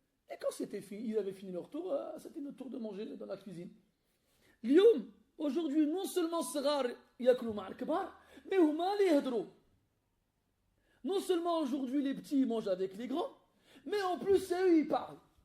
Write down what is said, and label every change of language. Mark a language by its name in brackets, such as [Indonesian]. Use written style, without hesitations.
[French] Et quand c'était fini, ils avaient fini leur tour, c'était notre tour de manger dans la cuisine. [Arabic] اليوم, [French] aujourd'hui, non seulement [Arabic] الصغار ياكلوا مع الكبار, [French] mais [Arabic] هما اللي يهضروا. [French] Non seulement aujourd'hui les petits mangent avec les grands, mais en plus c'est eux ils parlent.